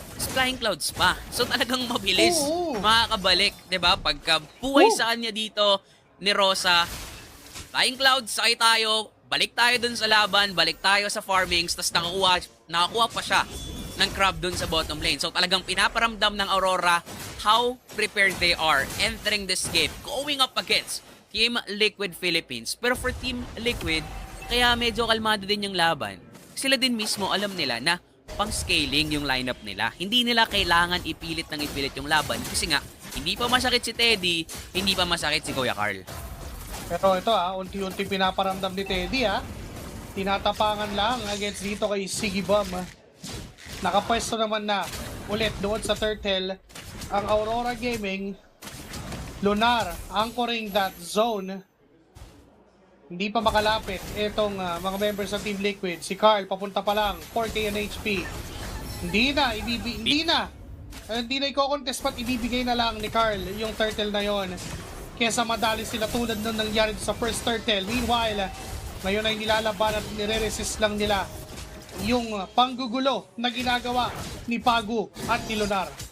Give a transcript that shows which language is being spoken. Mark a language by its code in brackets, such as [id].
[tl] Flying Clouds pa. So talagang mabilis Oo. makakabalik, 'di ba? Pagka buhay Oo. sa kanya dito ni Rosa, Flying Clouds, sakay tayo, balik tayo dun sa laban, balik tayo sa farmings, tapos nakakuha pa siya ng crab dun sa bottom lane. [en] So [tl] talagang pinaparamdam ng [en] Aurora how prepared they are entering this game, going up against Team Liquid Philippines. [tl] Pero for Team Liquid, kaya medyo kalmado din yung laban. Sila din mismo alam nila na pang-scaling yung lineup nila. Hindi nila kailangan ipilit yung laban kasi nga, hindi pa masakit si Teddy, hindi pa masakit si Kuya Carl. Pero ito unti-unti pinaparamdam ni Teddy tinatapangan lang against dito kay Siggy Bomb. Nakapwesto naman na ulit doon sa turtle ang Aurora Gaming. [en] Lunar anchoring that zone. [tl] Hindi pa makalapit itong mga members ng Team Liquid. Si Carl papunta pa lang 4k and HP. Hindi na i-contest pat ibibigay na lang ni Carl yung turtle na yon. Kesa madali sila tulad nung nangyari sa first turtle. Meanwhile, ngayon ay nilalaban at nire-resist lang nila yung panggugulo na ginagawa ni Pagu at ni Lunar.